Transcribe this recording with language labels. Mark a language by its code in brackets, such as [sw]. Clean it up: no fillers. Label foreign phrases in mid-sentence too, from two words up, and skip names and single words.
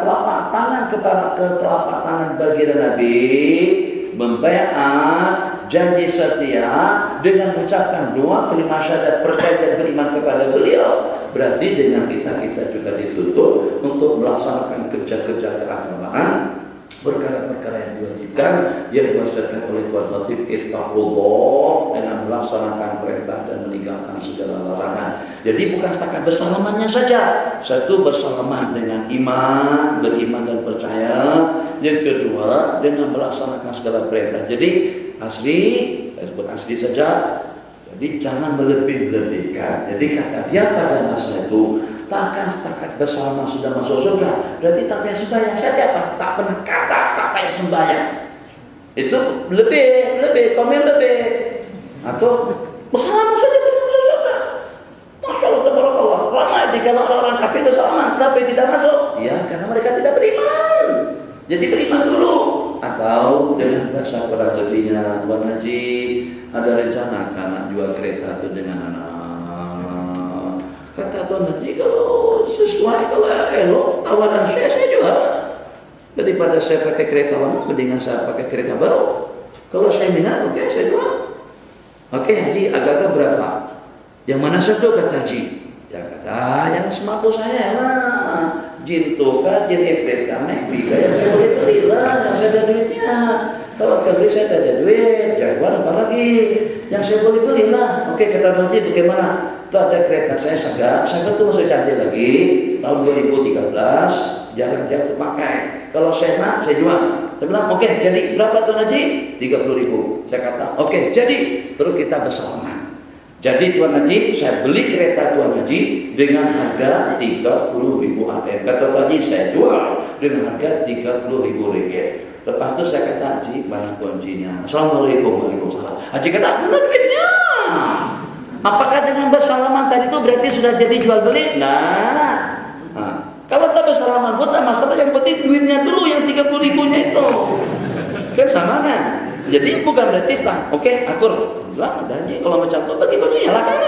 [ms] telapak tangan kepada telapak tangan baginda Nabi, membaiat janji setia dengan mengucapkan 2 kalimat syahadat percaya dan beriman kepada beliau, berarti dengan kita juga dituntut untuk melaksanakan kerja-kerja keagamaan, perkara-perkara yang diwajibkan yang diwasiatkan oleh Tuhan Khatib, ittaqullah, dengan melaksanakan perintah dan meninggalkan segala larangan. Jadi bukan setakat bersalamannya saja. Satu, bersalaman dengan iman, beriman dan percaya. Yang kedua, dengan melaksanakan segala perintah. Jadi asli, saya sebut asli saja. Jadi jangan melebih-lebihkan. Jadi kata dia pada masa itu, takkan setakat bersama sudah masuk surga, berarti tak payah sembahyang. Saya apa? Tak pernah kata tak payah sembahyang. Itu lebih, komen lebih. Atau bersama saja boleh masuk surga. [ar] ما شاء الله تبارك الله. [ms] Ramai di kalangan orang-orang kafir bersalaman, kenapa tidak masuk? Ya, karena mereka tidak beriman. Jadi beriman dulu. Atau dengan bahasa kurang lebihnya, Tuan Haji ada rencana anak jual kereta itu dengan anak. Kata Tuan Haji, kalau sesuai, kalau elok tawaran saya jual. Daripada saya pakai kereta lama, mendingan saya pakai kereta baru. Kalau saya minat, oke, saya jual. Oke, Haji, agak-agak berapa? Yang mana satu, kata Haji? Yang kata, yang semampu saya lah. Jin tuka, jin ifrit kami, yang saya boleh beli lah, yang saya ada duitnya. Kalau beli saya tak ada duit, jawaban apa lagi? Yang saya boleh beli lah. Oke, kata Haji, bagaimana? Itu ada kereta saya Saga itu masih cantik lagi, tahun 2013, jarang terpakai. Kalau saya nak, saya jual. Saya bilang, oke, jadi berapa Tuan Haji? 30.000. Saya kata, oke, jadi. Terus kita bersalaman. Jadi Tuan Haji, saya beli kereta Tuan Haji dengan harga 30.000 RM. Kata Tuan Haji, saya jual dengan harga 30.000 ringgit. Lepas itu saya kata, Haji, mana kuncinya? [ar] السلام عليكم وعليكم السلام. [ms] Haji kata, mana duitnya? Apakah dengan bersalaman tadi itu berarti sudah jadi jual beli? Nah, kalau tak bersalaman pun tak masalah, yang penting duitnya dulu yang 30.000-nya itu. Kan sama kan? Jadi bukan berarti setelah, oke, akur. Bilang, ada Haji, kalau macam itu bagi kuncinya lah kan?